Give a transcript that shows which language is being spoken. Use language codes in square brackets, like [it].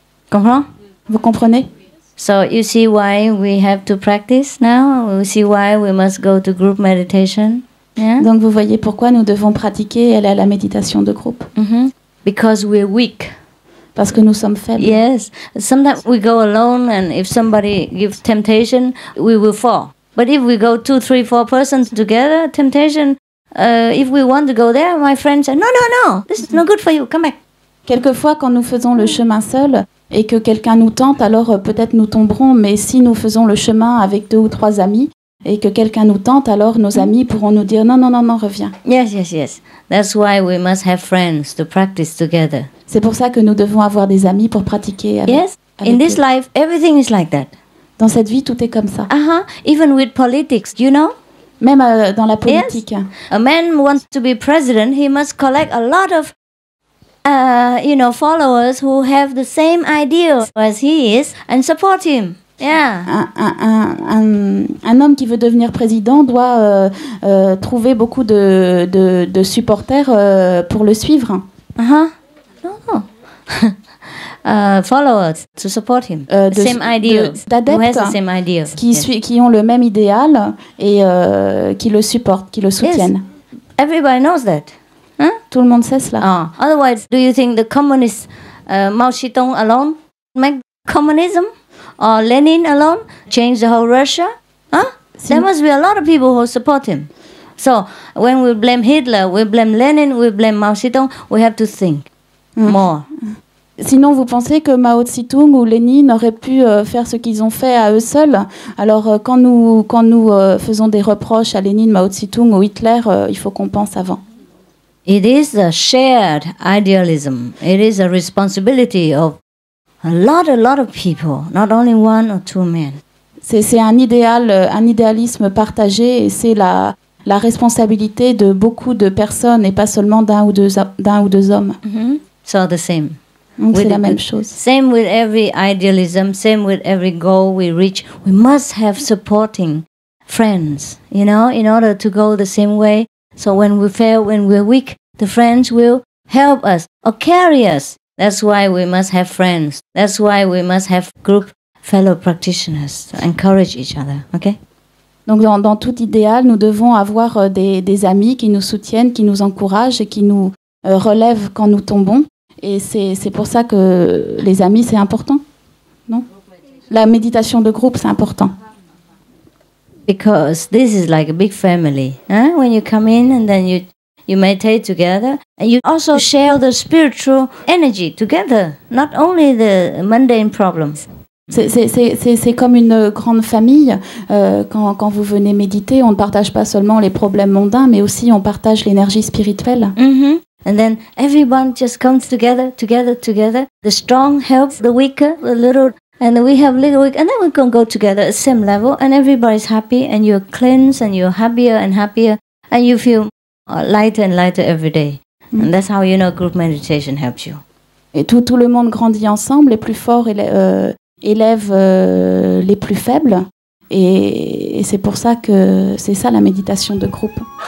[fr] Comprends? Vous comprenez? [en] So you see why we have to practice now? You see why we must go to group meditation? Yeah? [fr] Donc vous voyez pourquoi nous devons pratiquer et aller à la méditation de groupe. [en] Because we're weak. [fr] Parce que nous sommes faibles. [en] Yes. Sometimes we go alone and if somebody gives temptation, we will fall. But if we go 2, 3, 4 persons together, temptation, if we want to go there, my friend said, no, this is no good for you, come back. [fr] Quelquefois, quand nous faisons le chemin seul et que quelqu'un nous tente, alors peut-être nous tomberons, mais si nous faisons le chemin avec 2 ou 3 amis et que quelqu'un nous tente, alors nos amis pourront nous dire non, reviens. [en] Yes. That's why we must have friends to practice together. [fr] C'est pour ça que nous devons avoir des amis pour pratiquer avec. [en] In this life, everything is like that. [fr] Dans cette vie, tout est comme ça. [en] Even with politics, you know? [fr] Même dans la politique. [en] Yes. A man wants to be president, he must collect a lot of followers who have the same idea as he is and support him. Yeah. [fr] Un homme qui veut devenir président doit trouver beaucoup de supporters pour le suivre. [en] No. Followers to support him. Same idea. Who has the same idea. [fr] Qui ont le même idéal et qui le supportent, qui le soutiennent. [en] Yes. Everybody knows that. Huh? [fr] Tout le monde sait cela. [en] Otherwise, do you think the communist Mao Zedong alone make communism? Or Lenin alone change the whole Russia? There must be a lot of people who support him. So when we blame Hitler, we blame Lenin, we blame Mao Zedong, we have to think more. [fr] Sinon, vous pensez que Mao Tse-tung ou Lénine auraient pu faire ce qu'ils ont fait à eux seuls? Alors, quand nous faisons des reproches à Lénine, Mao Tse-tung ou Hitler, il faut qu'on pense avant. [en] It is a shared idealism. It is a responsibility of a lot of people, not only one or two men. [fr] C'est un idéalisme partagé et c'est la responsabilité de beaucoup de personnes et pas seulement d'un ou deux hommes. [en] So the same. [fr] Donc c'est la même chose. [en] Same with every idealism, same with every goal we reach. We must have supporting friends, in order to go the same way. So when we fail, when we're weak, the friends will help us or carry us. That's why we must have friends. That's why we must have group fellow practitioners to encourage each other. Okay? [fr] Donc dans tout idéal, nous devons avoir des amis qui nous soutiennent, qui nous encouragent et qui nous relèvent quand nous tombons. Et c'est pour ça que les amis, c'est important, non? La méditation de groupe, c'est important. [en] Because this is like a big family. When you come in and then you meditate together, and you also share the spiritual energy together, not only the mundane problems. [fr] C'est comme une grande famille. Quand vous venez méditer, on ne partage pas seulement les problèmes mondains, mais aussi on partage l'énergie spirituelle. [en] And then everyone just comes together. The strong helps the weaker, the little, and we have little weak, and then we can go together at the same level, and everybody's happy, and you're cleansed, and you're happier and happier, and you feel lighter and lighter every day. And that's how group meditation helps you. [fr] Et tout le monde grandit ensemble, les plus forts élèvent les plus faibles, et c'est pour ça que c'est ça la méditation de groupe.